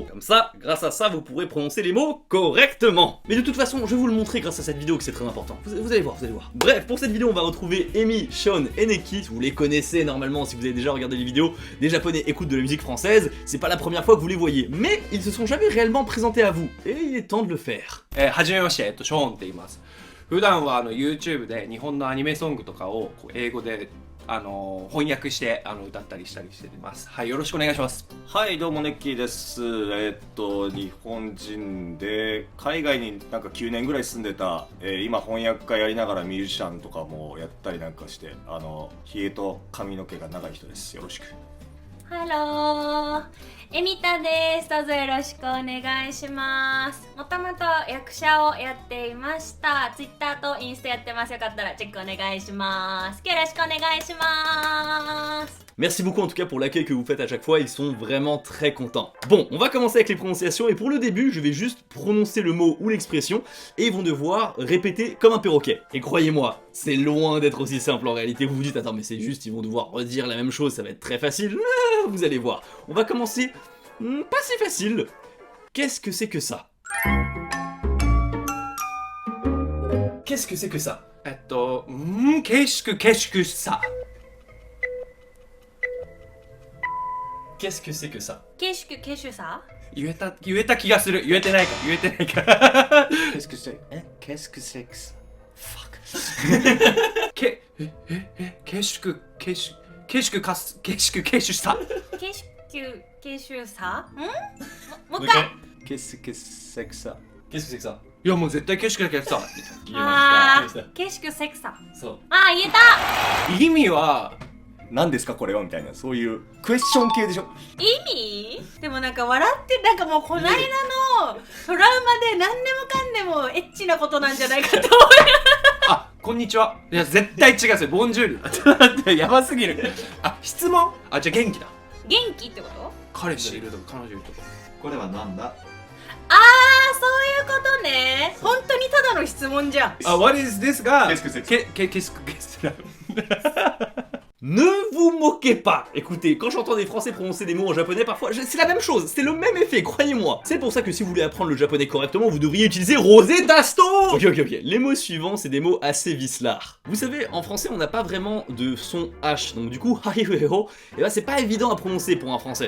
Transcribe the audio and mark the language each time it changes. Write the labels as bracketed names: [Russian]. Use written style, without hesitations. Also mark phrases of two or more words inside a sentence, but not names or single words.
[French] Comme ça, grâce à ça, vous pourrez prononcer les mots correctement. Mais de toute façon, je vais vous le montrer grâce à cette vidéo que c'est très important. Vous allez voir, vous allez voir. Bref, pour cette vidéo, on va retrouver Emi, Sean et Neki. Vous les connaissez normalement si vous avez déjà regardé les vidéos. Des japonais écoutent de la musique française, c'est pas la première fois que vous les voyez. Mais ils se sont jamais réellement présentés à vous. Et il est temps de le faire. [Japanese] はじめまして、ショーンって言います。普段はYouTube で日本のアニメソングとかを英語で翻訳して歌ったりしたりしてます。はい、よろしくお願いします。はい、どうもネッキーです。日本人で海外になんか9年ぐらい住んでた、今翻訳家やりながらミュージシャンとかもやったりなんかして、ひげと髪の毛が長い人です。よろしく。ハロー、エミタです。どうぞよろしくお願いします。もともと役者をやっていました。Twitter とインスタやってます。よかったらチェックお願いします。よろしくお願いします。 [French] Merci beaucoup en tout cas pour l'accueil que vous faites à chaque fois, ils sont vraiment très contents. Bon, on va commencer avec les prononciations et pour le début, je vais juste prononcer le mot ou l'expression et ils vont devoir répéter comme un perroquet. Et croyez-moi, c'est loin d'être aussi simple en réalité, vous vous dites attends mais c'est juste, ils vont devoir redire la même chose, ça va être très facile. Vous allez voir. On va commencer pas si facile. Qu'est-ce que c'est que ça? Qu'est-ce que c'est que ça? ケシクケシクさ。 Qu'est-ce que c'est que ça? ケシュクケシュさ。 [Japanese] 言えた気がする。言えてないか。 [French] Qu'est-ce que c'est? Qu'est-ce que c'est que ça? Fuck. ケシクケシュさ。 [Japanese] ケシュケシュさ。もう一回。 [French] Qu'est-ce que c'est que ça? Qu'est-ce que c'est que ça? [Japanese] いやもう絶対ケシクだけどさ。あー、ケシュクセクサ。そう。あー、言えた。意味は何ですかこれはみたいな、そういうクエスチョン系でしょ。意味でもなんか笑ってなんかもうこの間のトラウマで何でもかんでもエッチなことなんじゃないかと思う。あ、こんにちは。いや絶対違うですよ。ボンジュール。やばすぎる。あ、質問？あ、じゃあ元気だ。元気ってこと？彼氏いるとか彼女いるとか。これはなんだ？あー、そういうことね。本当にただの質問じゃん。 [English] あ、what is this が [French] Qu'est-ce que c'est? Qu'est-ce que c'est? Ne vous moquez pas! Écoutez, quand j'entends des Français prononcer des mots en japonais, parfois, c'est la même chose, c'est le même effet, croyez-moi. C'est pour ça que si vous voulez apprendre le japonais correctement, vous devriez utiliser Rosetta Stone! Ok. Les mots suivants, c'est des mots assez vicelards. Vous savez, en français, on n'a pas vraiment de son H, donc du coup, harihueho, et ben c'est pas évident à prononcer pour un français.